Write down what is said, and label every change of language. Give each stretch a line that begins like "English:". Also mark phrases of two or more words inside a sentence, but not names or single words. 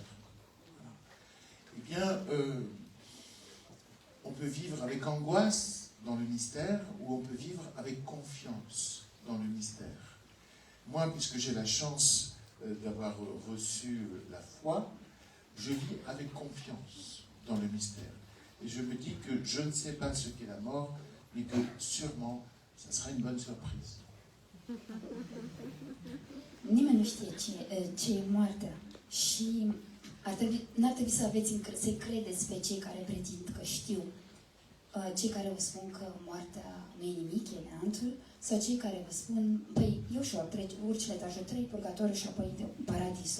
French: Eh bien, on peut vivre avec angoisse dans le mystère, ou on peut vivre avec confiance dans le mystère. Moi, puisque j'ai la chance d'avoir reçu la foi, je vis avec confiance dans le mystère. Et je me dis que je ne sais pas ce qu'est la mort, mais que sûrement, ça sera une bonne surprise.
Romanian: Nimeni nu știe ce e moartea și n-ar trebui să să credeți pe cei care pretind că știu, cei care vă spun că moartea nu e nimic, e neantul, sau cei care vă spun, păi e ușor, urci la etajul 3, purgatoriu și apoi paradisul.